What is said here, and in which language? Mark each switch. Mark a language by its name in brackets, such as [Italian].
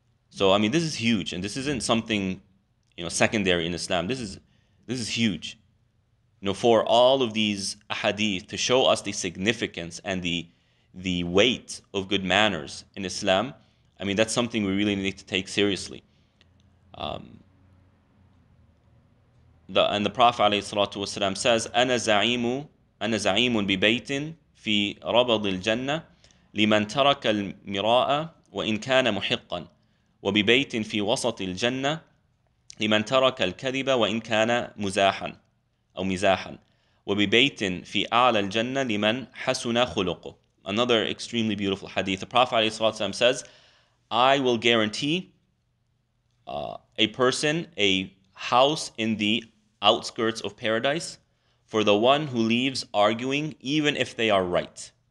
[English] So, this is huge, and this isn't something secondary in Islam. This is huge. For all of these ahadith to show us the significance and the weight of good manners in Islam, that's something we really need to take seriously. the Prophet ﷺ says, [Arabic] أنا زعيم ببيت في ربض الجنة لمن ترك المراء وإن كان محقا وببيت في وسط الجنة لمن ترك الكذب وإن كان مزاحا أو مزاحا وببيت في أعلى الجنة لمن حسن خلقه. [English] Another extremely beautiful hadith. The Prophet ﷺ says, I will guarantee a person a house in the outskirts of paradise for the one who leaves arguing even if they are right.